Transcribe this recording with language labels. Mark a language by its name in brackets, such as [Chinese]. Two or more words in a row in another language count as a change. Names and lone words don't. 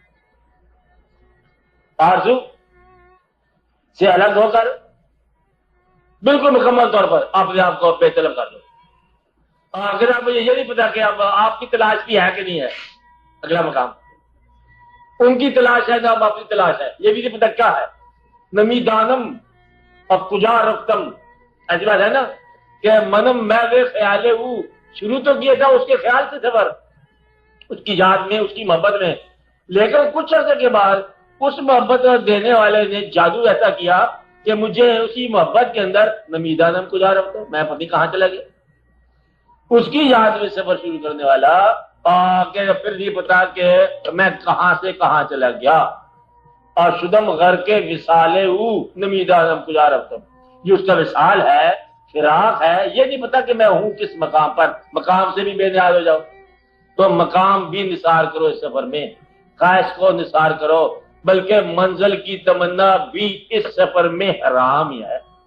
[Urdu] آرزو سے الگ ہو کر بالکل مکمل طور پر اپنے آپ کو بے طلب کر دو. اگر آپ مجھے یہ نہیں پتا کہ اب آپ کی تلاش بھی ہے کہ نہیں ہے، اگلا مقام ان کی تلاش ہے اب آپ کی تلاش ہے، یہ بھی نہیں پتا کیا ہے. [Persian] نمی دانم اب کجا رفتم، [Urdu] ایسی بات ہے نا کہ منم میں وہ خیال شروع تو کیا تھا اس کے خیال سے سفر، اس کی یاد میں، اس کی محبت میں، لیکن کچھ عرصے کے بعد اس محبت دینے والے نے جادو ایسا کیا کہ مجھے اسی محبت کے اندر [Persian] نمی دانم کجا رفتم، [Urdu] میں پتہ نہیں کہاں چلا گیا. اس کی یاد میں سفر شروع کرنے والا کہ پھر نہیں پتا کہ میں کہاں سے کہاں چلا گیا. [Persian] اور شدم غر کے وصالے نمی دانم کجا رفتم، [Urdu] یہ اس کا وصال ہے، فراق ہے. یہ نہیں پتا کہ میں ہوں کس مقام پر، مقام سے بھی بے نیاز ہو جاؤ. تو مقام بھی نثار کرو اس سفر میں، خواہش کو نثار کرو، بلکہ منزل کی تمنا بھی اس سفر میں حرام ہی ہے.